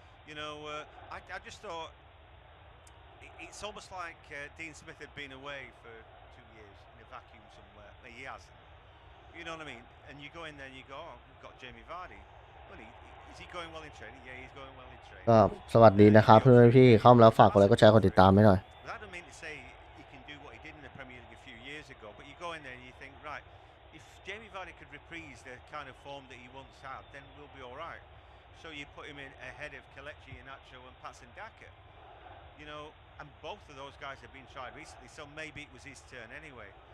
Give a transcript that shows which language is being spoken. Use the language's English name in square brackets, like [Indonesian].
[English] You know, I just thought it's almost like Dean Smith had been away for 2 years in a vacuum somewhere. He hasn't. You know what I mean? And you go in there and you go, oh, we've got Jamie Vardy. Well, is he going well in training? Yeah, he's going well in training. [Thai] ก็สวัสดีนะครับเพื่อนๆพี่เข้ามาแล้วฝากกดไลค์กดแชร์กดติดตามให้หน่อย [English] That don't mean to say he can do what he did in the Premier League a few years ago, but you go in there and you think, right, if Jamie Vardy could reprise the kind of form that he once had, then we'll be all right. So you put him in ahead of Kelechi Iheanacho and Patson Daka. You know, and both of those guys have been tried recently, so maybe it was his turn anyway.